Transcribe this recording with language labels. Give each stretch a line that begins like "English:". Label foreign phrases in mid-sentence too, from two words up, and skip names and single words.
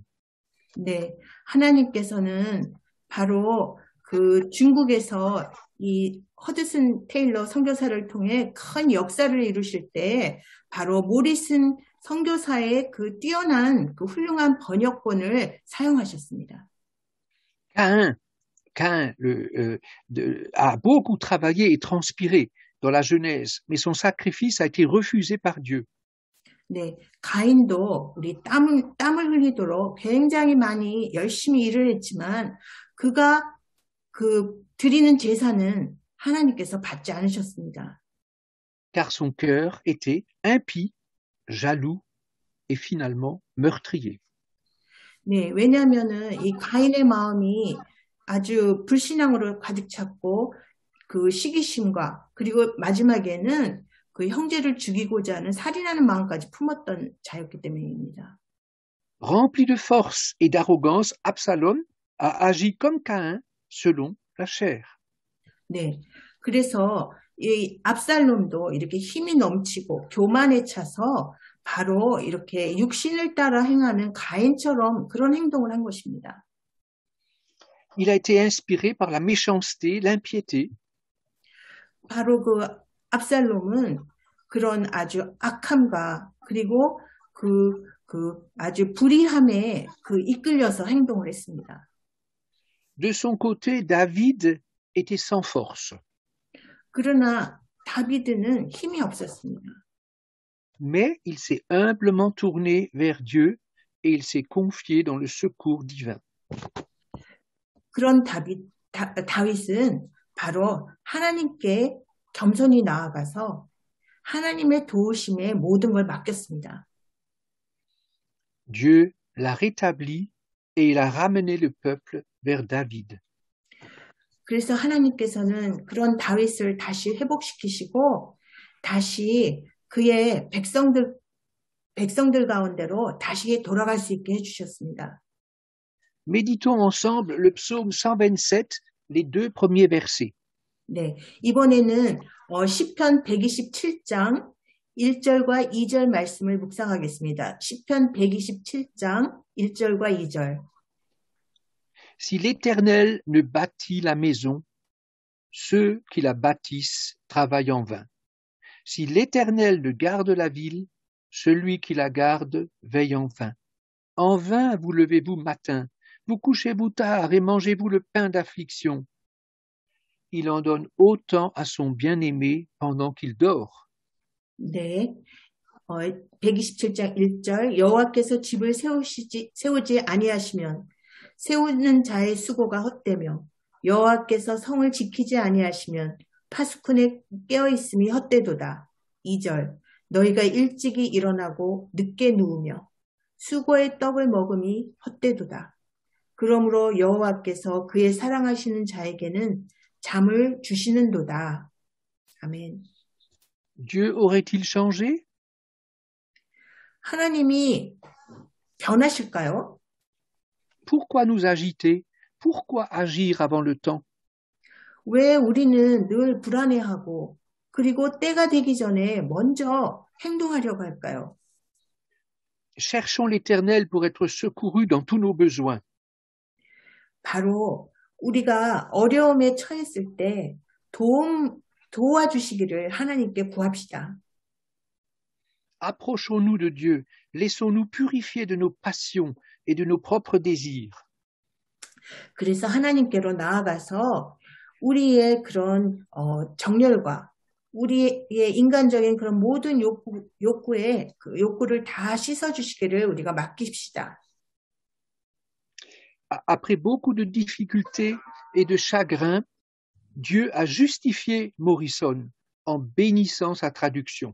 Korean: 네, 하나님께서는 바로 그 중국에서 이 허드슨 테일러 선교사를 통해 큰 역사를 이루실 때 바로 모리슨 선교사의 그 뛰어난 그 훌륭한 번역본을 사용하셨습니다.
French: Caïn a beaucoup travaillé et transpiré dans la Genèse, mais son sacrifice a été refusé par Dieu.
Korean: 네, 가인도 우리 땀을 흘리도록 굉장히 많이 열심히 일을 했지만 그가 드리는 제사는 하나님께서 받지 않으셨습니다.
French: Car son cœur était impie, jaloux et finalement meurtrier.
Korean: 네, 왜냐하면은 이 가인의 마음이 아주 불신앙으로 가득 찼고 그 시기심과 그리고 마지막에는 그 형제를 죽이고자 하는 살인하는 마음까지 품었던 자였기 때문입니다.
French: Rempli de force et d'arrogance, Absalom a agi comme Caïn selon la chair.
Korean: 네, 그래서 이 압살롬도 이렇게 힘이 넘치고 교만에 차서 바로 이렇게 육신을 따라 행하는 가인처럼 그런 행동을 한 것입니다.
French: Il a été inspiré par la méchanceté, l'impiété.
Korean: 바로 그 압살롬은 그런 아주 악함과 그리고 아주 불의함에 이끌려서 행동을 했습니다.
French: De son côté, David était sans force.
Korean: 그러나 다비드는 힘이 없었습니다.
French: Mais il s'est humblement tourné vers Dieu et il s'est confié dans le secours divin.
Korean: 그런 다윗은 바로 하나님께 겸손히 나아가서 하나님의 도우심에 모든 걸 맡겼습니다.
French: Dieu l'a rétabli et il a ramené le peuple vers David.
Korean: 그래서 하나님께서는 그런 다윗을 다시 회복시키시고 다시 그의 백성들 가운데로 다시 돌아갈 수 있게 해주셨습니다.
French: Méditons ensemble le psaume 127, les deux premiers versets.
Korean: 네, 이번에는 시편 127장 1절과 2절 말씀을 묵상하겠습니다. 시편 127장 1절과 2절.
French: Si l'Éternel ne bâtit la maison, ceux qui la bâtissent travaillent en vain. Si l'Éternel ne garde la ville, celui qui la garde veille en vain. En vain vous levez-vous matin, vous couchez-vous tard et mangez-vous le pain d'affliction. Il en donne autant à son bien-aimé pendant qu'il dort.
Korean: 네, 127장 1절 여호와께서 집을 세우지 아니하시면 세우는 자의 수고가 헛되며 여호와께서 성을 지키지 아니하시면 파수꾼의 깨어있음이 헛되도다. 2절 너희가 일찍이 일어나고 늦게 누우며 수고의 떡을 먹음이 헛되도다. 그러므로 여호와께서 그의 사랑하시는 자에게는 잠을 주시는도다. 아멘.
French: Dieu aurait-il changé?
Korean: 하나님이 변하실까요?
French: Pourquoi nous agiter? Pourquoi agir avant le temps?
Korean: 왜 우리는 늘 불안해하고 그리고 때가 되기 전에 먼저 행동하려고 할까요?
French: Cherchons l'Éternel pour être secourus dans tous nos besoins.
Korean: 바로 우리가 어려움에 처했을 때 도와주시기를 하나님께 구합시다.
French: Approchons-nous de Dieu, laissons-nous purifier de nos passions et de nos propres désirs.
Korean: 그래서 하나님께로 나아가서 우리의 그런 정열과 우리의 인간적인 그런 모든 욕구의 그 욕구를 다 씻어주시기를 우리가 맡깁시다.
French: Après beaucoup de difficultés et de chagrins, Dieu a justifié Morrison en bénissant sa traduction.